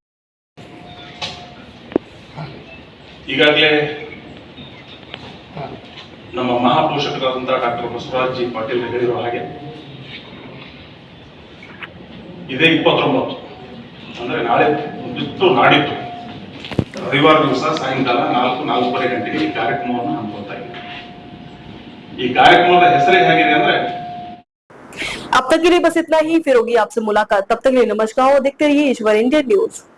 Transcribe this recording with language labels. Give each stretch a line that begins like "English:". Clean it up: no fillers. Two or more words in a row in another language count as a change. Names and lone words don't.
Kannada: ಈಗಾಗಲೇ ನಮ್ಮ ಮಹಾಪೋಷಕರಾದಂತಹ ಡಾಕ್ಟರ್ ಬಸವರಾಜ್ ಜಿ ಪಾಟೀಲ್ ಹೇಳಿರೋ ಹಾಗೆ ಇದೇ 29 ಅಂದ್ರೆ ನಾಳೆ ಬಿತ್ತು ನಾಡಿದ್ದು ರವಿವಾರ ದಿವಸ ಸಾಯಂಕಾಲ 4:30 ಗಂಟೆಗೆ ಈ ಕಾರ್ಯಕ್ರಮವನ್ನು ಹಮ್ಮಿಕೊಳ್ತಾ ಇದ್ದೀವಿ। ಈ ಕಾರ್ಯಕ್ರಮದ ಹೆಸರು ಹೇಗಿದೆ ಅಂದ್ರೆ
Hindi: अब तक के लिए बस इतना ही, फिर होगी आपसे मुलाकात। तब तक के लिए नमस्कार और देखते रहिए ईश्वर इंडियन न्यूज।